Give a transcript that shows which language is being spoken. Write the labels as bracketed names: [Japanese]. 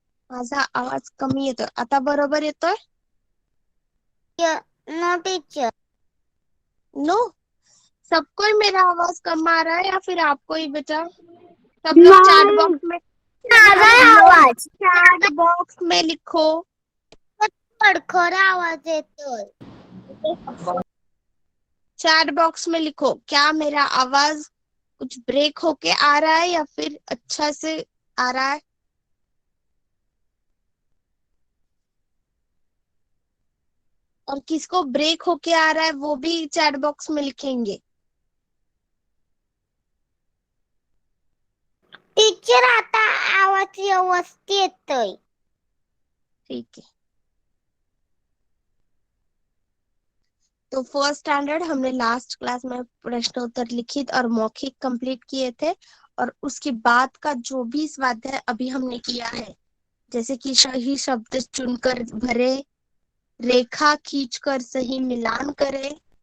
[Marathi] माझा आवाज कमी येतोय, आता बरोबर येतोय? [English] No teacher. [Hindi] नो, सबको ही मेरा आवाज कम आ रहा है या फिर आपको ही बेटा? सब लोग चैट बॉक्स में, [Marathi] माझा [Hindi] सब लोग [Marathi] आवाज [Hindi] चैट बॉक्स में लिखो। [Marathi] खडखड आवाज येतोय. [Hindi] चैट बॉक्स में लिखो, क्या मेरा आवाज कुछ ब्रेक होके आ रहा है या फिर अच्छा से आ रहा है? और किसको ब्रेक होके आ रहा है वो भी चैट बॉक्स में लिखेंगे। [Marathi] टीचर आता आवाज व्यवस्थित येतोय. [Hindi] ठीक है, तो फर्स्ट स्टैंडर्ड हमने लास्ट क्लास में प्रश्न उत्तर लिखित और मौखिक कंप्लीट किए थे, और उसके बाद का जो भी स्वाध्याय अभी हमने किया है, जैसे कि सही शब्द चुनकर भरे, रेखा खींचकर सही मिलान करें,